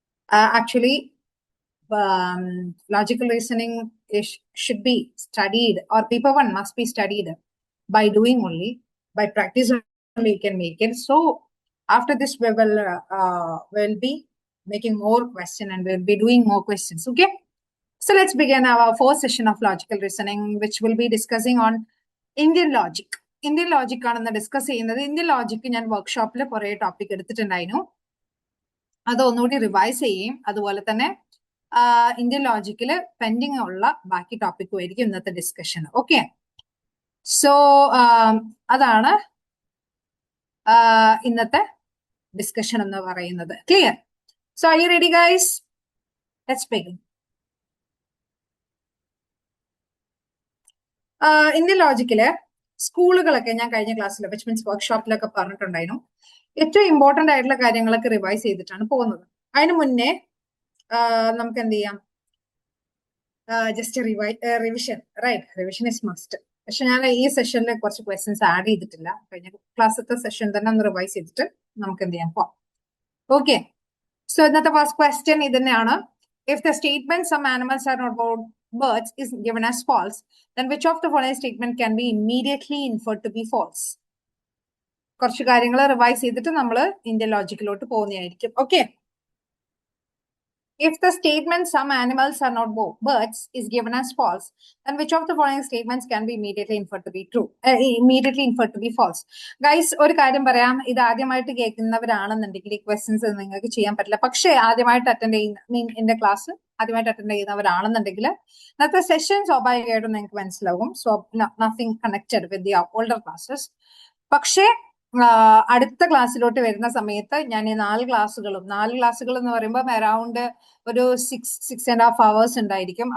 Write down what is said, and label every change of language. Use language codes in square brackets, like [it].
[en] Actually, logical reasoning should be studied, or paper one must be studied by doing only, by practice only you can make it. So after this we will be making more question and we'll be doing more questions. Okay, so let's begin our fourth session of logical reasoning, which will be discussing on Indian logic. [ml] Indian logic ആണെന്ന് discuss ചെയ്യുന്നത്. Indian logic ഞാൻ വർക്ക്ഷോപ്പിൽ കുറെ topic എടുത്തിട്ടുണ്ടായിരുന്നു. അത് ഒന്നുകൂടി revise ചെയ്യും. അതുപോലെ തന്നെ ഇന്ത്യൻ ലോജിക്കില് പെൻഡിങ് ഉള്ള ബാക്കി ടോപ്പിക്കും ആയിരിക്കും ഇന്നത്തെ ഡിസ്കഷൻ. ഓക്കെ, സോ അതാണ് ഇന്നത്തെ ഡിസ്കഷൻ എന്ന് പറയുന്നത്. Clear? [en] So are you ready guys? Let's begin. [ml] Indian ലോജിക്കില് സ്കൂളുകളൊക്കെ ഞാൻ കഴിഞ്ഞ ക്ലാസ്സിൽ വിച്ച് മീൻസ് വർക്ക്ഷോപ്പിലൊക്കെ പറഞ്ഞിട്ടുണ്ടായിരുന്നു. ഏറ്റവും ഇമ്പോർട്ടന്റ് ആയിട്ടുള്ള കാര്യങ്ങളൊക്കെ റിവൈസ് ചെയ്തിട്ടാണ് പോകുന്നത്. അതിന് മുന്നേ നമുക്ക് എന്ത് ചെയ്യാം, just revision, right? [en] Revision is must. [ml] പക്ഷെ ഞാൻ ഈ സെഷനിൽ കുറച്ച് ക്വസ്റ്റ്യൻസ് ആഡ് ചെയ്തിട്ടില്ല. കഴിഞ്ഞ ക്ലാസ്സിലത്തെ സെഷൻ തന്നെ ഒന്ന് റിവൈസ് ചെയ്തിട്ട് നമുക്ക് എന്ത് ചെയ്യാം, പോവാം. ഓക്കെ, സോ ഇന്നത്തെ ഫസ്റ്റ് ക്വസ്റ്റ്യൻ ഇത് തന്നെയാണ്. [en] If the statement some animals are not birds is given as false, then which of the following statement can be immediately inferred to be false? [ml] കുറച്ച് കാര്യങ്ങൾ റിവൈസ് ചെയ്തിട്ട് നമ്മൾ ഇന്ത്യൻ ലോജിക്കിലോട്ട് പോകുന്നതായിരിക്കും. [en] Okay, if the statement some animals are not birds is given as false, then which of the following statements can be immediately inferred to be true? Immediately inferred to be false. [ml] Guys, ഒരു കാര്യം പറയാം, ഇത് ആദ്യമായിട്ട് കേൾക്കുന്നവരാണെന്നുണ്ടെങ്കിൽ ഈ questions നിങ്ങൾക്ക് ചെയ്യാൻ പറ്റില്ല. പക്ഷേ ആദ്യമായിട്ട് അറ്റൻഡ് ചെയ്യുന്ന എന്റെ ക്ലാസ് ആദ്യമായിട്ട് അറ്റൻഡ് ചെയ്യുന്നവരാണെന്നുണ്ടെങ്കിൽ ഇന്നത്തെ സെഷൻ സ്വാഭാവികമായിട്ടും നിങ്ങൾക്ക് മനസ്സിലാവും. [en] So nothing connected with the older classes. [ml] പക്ഷേ അടുത്ത ക്ലാസ്സിലോട്ട് വരുന്ന സമയത്ത് ഞാൻ ഈ നാല് ക്ലാസ്സുകൾ എന്ന് പറയുമ്പോൾ അറൌണ്ട് ഒരു 6.5 hours ഉണ്ടായിരിക്കും.